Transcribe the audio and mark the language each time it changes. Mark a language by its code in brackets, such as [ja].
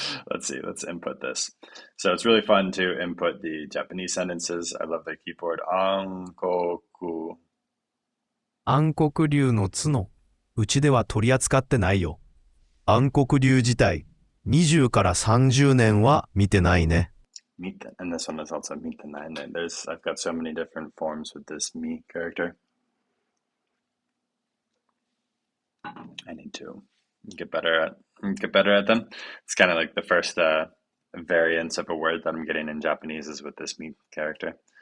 [en] Let's see, let's input this. So it's really fun to input the Japanese sentences. I love the keyboard. Ankoku. [ja] 暗黒竜の角、うちでは取り扱ってないよ。暗黒竜自体、20から30年は見てないね。 [en] And this one is also mite nine. I've got so many different forms with this mi character. I need to get better at them. It's kind of like the first variance of a word that I'm getting in Japanese is with this me character.